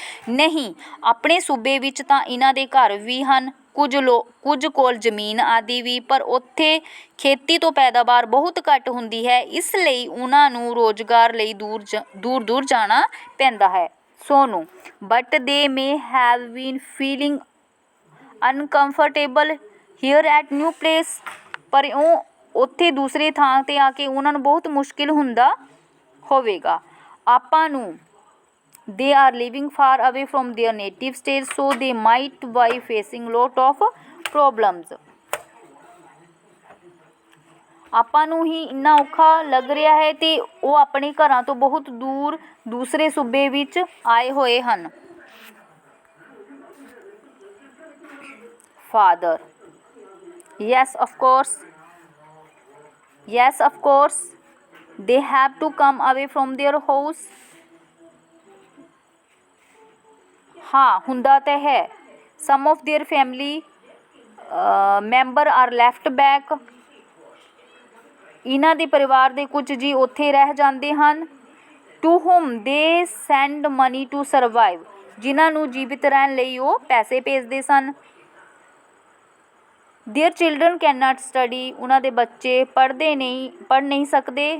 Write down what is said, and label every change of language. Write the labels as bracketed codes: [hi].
[pa] ਨਹੀਂ, ਆਪਣੇ ਸੂਬੇ ਵਿੱਚ ਤਾਂ ਇਹਨਾਂ ਦੇ ਘਰ ਵੀ ਹਨ, ਕੁਝ ਕੋਲ ਜ਼ਮੀਨ ਆਦਿ ਵੀ, ਪਰ ਉੱਥੇ ਖੇਤੀ ਤੋਂ ਪੈਦਾਵਾਰ ਬਹੁਤ ਘੱਟ ਹੁੰਦੀ ਹੈ, ਇਸ ਲਈ ਉਹਨਾਂ ਨੂੰ ਰੋਜ਼ਗਾਰ ਲਈ ਦੂਰ ਜਾਣਾ ਪੈਂਦਾ ਹੈ। ਸੋਨੂੰ, [en] but they may have been feeling uncomfortable here at new place, [pa] ਪਰ ਉਹ ਉੱਥੇ ਦੂਸਰੇ ਥਾਂ 'ਤੇ ਆ ਕੇ ਉਹਨਾਂ ਨੂੰ ਬਹੁਤ ਮੁਸ਼ਕਿਲ ਹੁੰਦਾ ਹੋਵੇਗਾ। ਆਪਾਂ ਨੂੰ [en] they are living far away from their native state, so they might be facing lot of problems. [pa] ਆਪਾਂ ਨੂੰ ਹੀ ਇੰਨਾ ਔਖਾ ਲੱਗ ਰਿਹਾ ਹੈ ਤੇ ਉਹ ਆਪਣੇ ਘਰਾਂ ਤੋਂ ਬਹੁਤ ਦੂਰ ਦੂਸਰੇ ਸੂਬੇ ਵਿੱਚ ਆਏ ਹੋਏ ਹਨ। [en] Father, yes, of course. Yes, of course. They have to come away from their house. [pa] हाँ, ਹੁੰਦਾ ਤਾਂ ਹੈ। [en] Some of their family member are left back. [pa] ਇਹਨਾਂ ਦੇ ਪਰਿਵਾਰ ਦੇ ਕੁਝ ਜੀ ਉੱਥੇ ਰਹਿ ਜਾਂਦੇ ਹਨ। [en] To whom they send money to survive. [pa] ਜਿਨ੍ਹਾਂ ਨੂੰ ਜੀਵਿਤ ਰਹਿਣ ਲਈ ਉਹ ਪੈਸੇ ਭੇਜਦੇ ਸਨ। [en] Their children cannot study. [pa] ਉਹਨਾਂ ਦੇ ਬੱਚੇ ਪੜ੍ਹ ਨਹੀਂ ਸਕਦੇ।